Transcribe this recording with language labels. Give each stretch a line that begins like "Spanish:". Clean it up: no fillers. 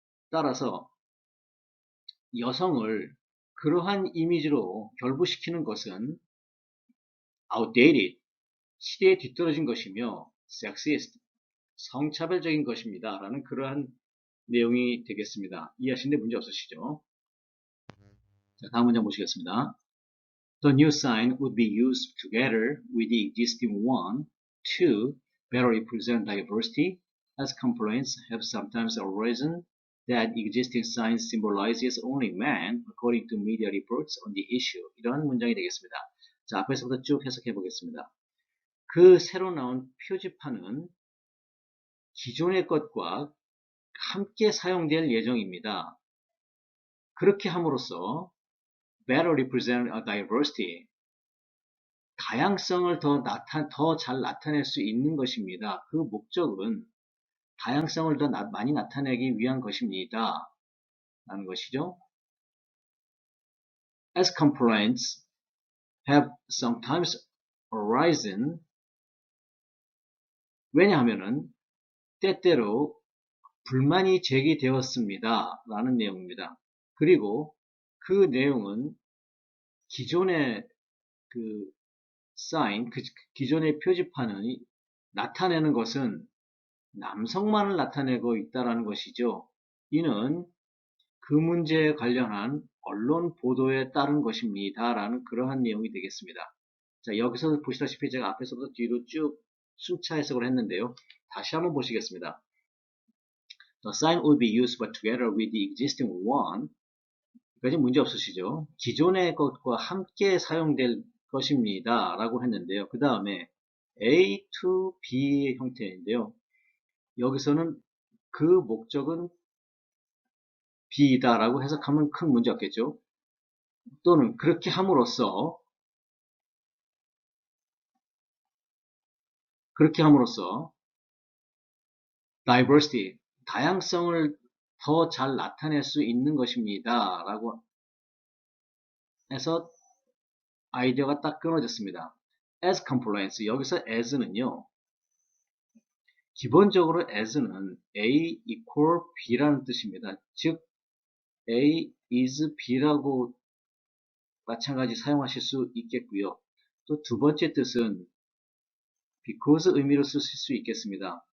Korean: 따라서 여성을 그러한 이미지로 결부시키는 것은 outdated, 시대에 뒤떨어진 것이며 sexist, 성차별적인 것입니다. 라는 그러한 내용이 되겠습니다. 이해하시는데 문제 없으시죠? 자, 다음 문장 보시겠습니다.
English: The new sign would be used together with the existing one to better represent diversity, as complaints have sometimes arisen that existing signs symbolizes only men, according to media reports on the issue.
Korean: 이런 문장이 되겠습니다. 자, 앞에서부터 쭉 해석해 보겠습니다. 그 새로 나온 표지판은 기존의 것과 함께 사용될 예정입니다. 그렇게 함으로써
English: better represent a diversity,
Korean: 다양성을 더 잘 나타낼 수 있는 것입니다. 그 목적은 다양성을 더 많이 나타내기 위한 것입니다. 라는 것이죠.
English: As complaints have sometimes arisen,
Korean: 왜냐하면은 때때로 불만이 제기되었습니다. 라는 내용입니다. 그리고 그 내용은 기존의 그 사인, 기존의 표지판이 나타내는 것은 남성만을 나타내고 있다라는 것이죠. 이는 그 문제에 관련한 언론 보도에 따른 것입니다. 라는 그러한 내용이 되겠습니다. 자, 여기서 보시다시피 제가 앞에서부터 뒤로 쭉 순차 해석을 했는데요. 다시 한번 보시겠습니다.
English: The sign will be used but together with the existing one.
Korean: 여기까지 문제 없으시죠? 기존의 것과 함께 사용될 것입니다. 라고 했는데요. 그 다음에 A to B의 형태인데요. 여기서는 그 목적은 B이다 라고 해석하면 큰 문제 없겠죠. 또는 그렇게 함으로써 diversity, 다양성을 더 잘 나타낼 수 있는 것입니다. 라고 해서 아이디어가 딱 끊어졌습니다. as compliance, 여기서 as는요. 기본적으로 as는 A equal B라는 뜻입니다. 즉 A is B라고 마찬가지 사용하실 수 있겠고요. 또 두 번째 뜻은 because 의미로 쓰실 수 있겠습니다.